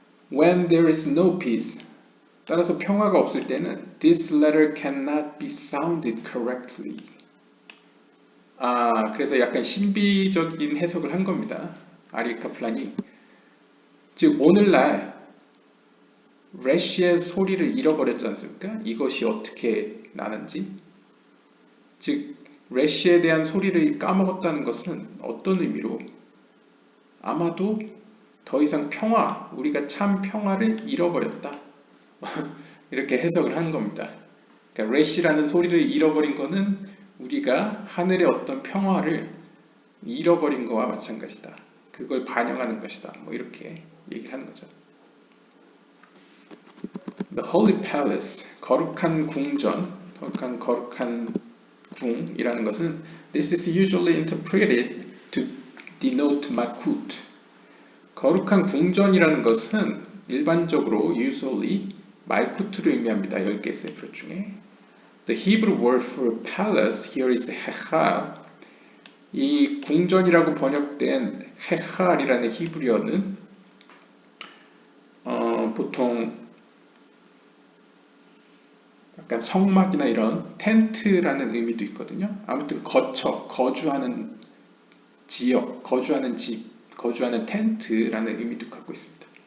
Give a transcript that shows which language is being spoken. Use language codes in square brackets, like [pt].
[en] When there is no peace, [ko] 따라서 평화가 없을 때는 [en] this letter cannot be sounded correctly. [ko] 그래서 약간 신비적인 해석을 한 겁니다. 아리 카플란이. 즉 오늘날 래쉬의 소리를 잃어버렸지 않습니까? 이것이 어떻게 나는지. 즉 래쉬에 대한 소리를 까먹었다는 것은 어떤 의미로? 아마도 더 이상 우리가 참 평화를 잃어버렸다. 이렇게 해석을 한 겁니다. 그러니까 래쉬라는 소리를 잃어버린 것은 우리가 하늘의 어떤 평화를 잃어버린 것과 마찬가지다. 그걸 반영하는 것이다. 뭐 이렇게 얘기를 하는 거죠. [en] The Holy Palace, [ko] 거룩한 궁전, 거룩한 궁이라는 것은 [en] This is usually interpreted to denote Malkut. [ko] 거룩한 궁전이라는 것은 일반적으로 usually 말쿠트를 의미합니다. 10개 세프로 중에. [en] The Hebrew word for palace here is hechal. [ko] 이 궁전이라고 번역된 헤칼이라는 히브리어는 보통 약간 성막이나 이런 텐트라는 의미도 있거든요. 아무튼 거주하는 지역, 거주하는 집, 거주하는 텐트라는 의미도 갖고 있습니다.